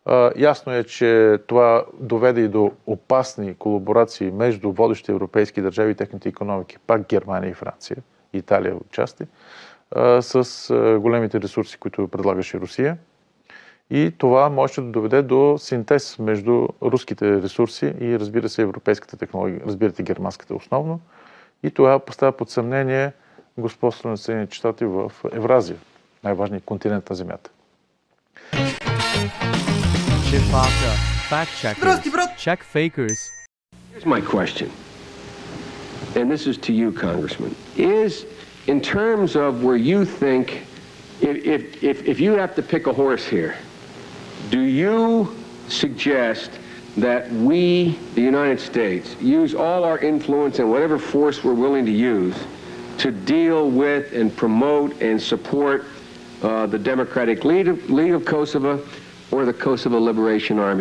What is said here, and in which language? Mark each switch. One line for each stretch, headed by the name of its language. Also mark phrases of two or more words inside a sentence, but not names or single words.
Bulgarian: Ясно е, че това доведе и до опасни колаборации между водещи европейски държави и техните икономики, пак Германия и Франция, Италия отчасти, с големите ресурси, които предлагаше Русия. И това може да доведе до синтез между руските ресурси и, разбира се, европейската технология, разбирате, германската основно. И това поставя под съмнение господството на Съединените щати в Евразия, най-важният континент на Земята.
English: Check fakers. Here's my question, and this is to you, Congressman. Is, in terms of where you think, if you have to pick a horse here, do you suggest that we, the United States, use all our influence and whatever force we're willing to use to deal with and promote and support the Democratic League of Kosovo or the Kosovo Liberation Army?